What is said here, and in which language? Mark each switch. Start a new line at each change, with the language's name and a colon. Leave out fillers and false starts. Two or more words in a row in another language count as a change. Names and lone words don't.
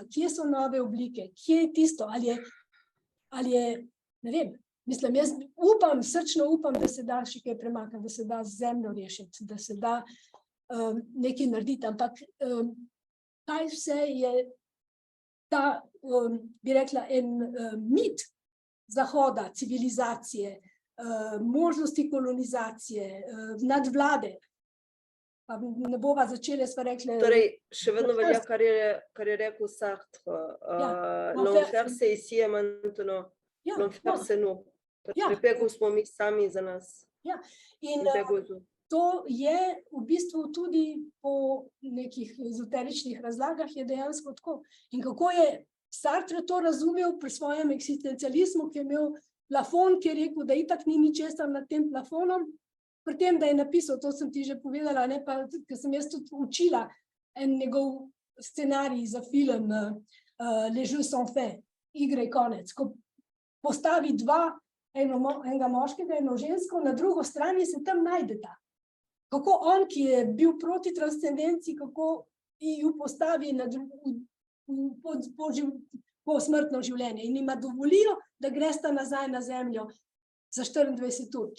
Slovenian: kje so nove oblike, kje je tisto, ali je, ne vem, mislim, jaz srčno upam, da se da še kaj premakniti, da se da zemljo rešiti, da se da nekaj narediti, ampak kaj vse je ta, bi rekla, en mit Zahoda, civilizacije, možnosti kolonizacije, nadvlade. Pa ne bova začele, sva rekle... Torej, še vedno velja, kar je rekel Sartre.
French: L'enfer c'est ici et maintenant, l'enfer c'est nous.
Slovenian: Prepegu smo mi sami za nas. Ja, in to je v bistvu tudi po nekih ezoteričnih razlagah je dejansko tako. In kako je Sartre to razumel pri svojem eksistencializmu, ki je imel plafon, ki je rekel, da itak ni ničesar nad tem plafonom, pri tem, da je napisal, to sem ti že povedala, ne, pa, ker sem jaz tudi učila en njegov scenarij za film Les Jeux sont faits, igre je konec, ko postavi enega moškega, eno žensko, na drugo strani se tam najdeta. Kako on, ki je bil proti transcendenciji, kako ju postavi po smrtno življenje in ima dovolijo, da gresta nazaj na zemljo za 24 ur.